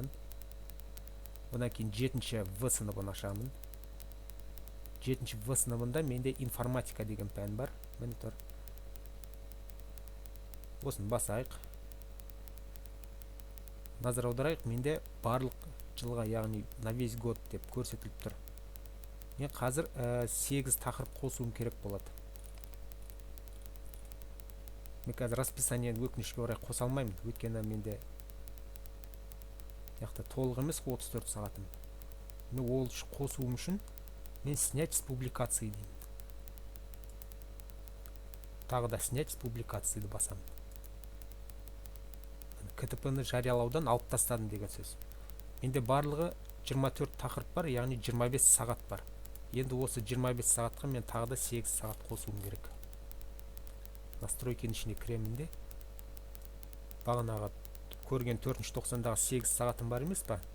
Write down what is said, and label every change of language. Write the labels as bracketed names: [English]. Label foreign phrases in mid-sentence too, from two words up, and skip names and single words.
[Kazakh] Одан кейін 7-ші В сыныбын ашамын. 7-ші В сыныбында менде информатика деген пән бар. Міне тұр. Осын басайық. Назар аударайық, менде барлық жылға, яғни [Russian] на весь год [Kazakh] деп көрсетіліп тұр. Мен қазір 8 тақырып қосуым керек болады. Мен қазір расписаниені өкінішке орай қоса алмаймын. Өйткені менде толық емес 34 сағатым. Мен ол қосуым үшін мен [Russian] снять с публикации [Kazakh] деймін. Тағы да [Russian] снять с публикацияды [Kazakh] басамын. КТП-ні жариялаудан алып тастадым деген сөз. Менде барлығы 24 тақырып бар, яғни 25 сағат бар. Енді осы 25 сағатқа мен тағы да 8 сағат қосуым керек. Настройкенің ішіне кіремін де. Бағанағы көрген 490-дағы 8 сағатым бар емес па?